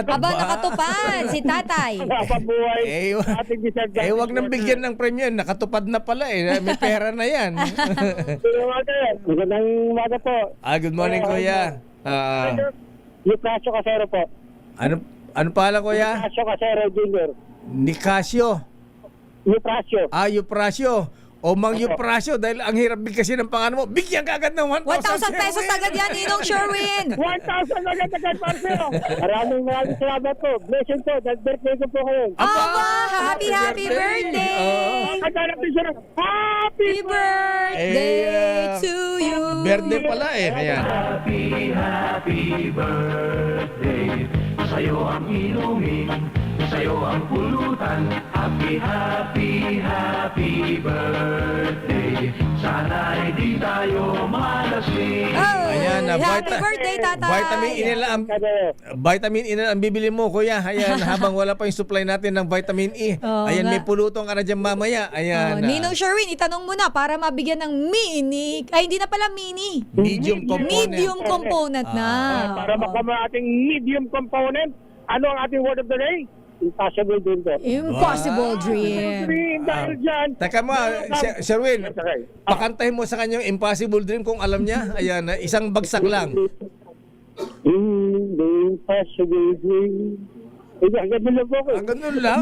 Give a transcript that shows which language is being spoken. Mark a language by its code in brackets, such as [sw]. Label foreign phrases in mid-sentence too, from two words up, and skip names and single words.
[tl] Aba, nakatupad si tatay. Napabuhay Eh, ating deserve. wag nang bigyan ng premyo. Nakatupad na pala eh. May pera na yan. Magandang umaga po. [en] Good morning, kuya. [tl] Lucasio Casero po. Ano pala, kuya? Lucasio Casero Jr. Nicasio. Lucasio. Euprasio. O Mang Euprasio, dahil ang hirap bigkasin ng pangalan mo, bigyan ka agad ng 1,000 1,000 pesos agad yan, Ninong Sherwin. 1,000 agad Marcelo. Maraming salamat po. Blessing po. Birthday ko po kayo. [en] Happy birthday. [tl] Kaghanap din siya ng happy [en] Happy birthday to you. [tl] Birthday pala eh. Ayan. [en] Happy birthday. [tl] Sa'yo ang inumin, sa'yo ang pulutan. [en] Happy birthday. [tl] Sana'y di tayo malasing. Ayan, [en] Happy birthday, tatay. [tl] Vitamin E na ang bibili mo, kuya. Ayan, habang wala pa yung supply natin ng vitamin E. Ayan, may pulutong ka na dyan mamaya. Ayan. Ninong Sherwin, itanong mo na para mabigyan ng mini. Ay, hindi na pala mini. [en] Medium component. Medium component na. [tl] Para makuha ating [en] medium component, [tl] ano ang ating [en] word of the day? Impossible dream po. Impossible dream. [tl] Dahil dyan. Teka mo, Sherwin, pakantahin mo sa kanyang Impossible Dream kung alam niya. Ayan, isang bagsak lang. [en] Impossible dream. [tl] Ganun lang po ko. Ganun lang.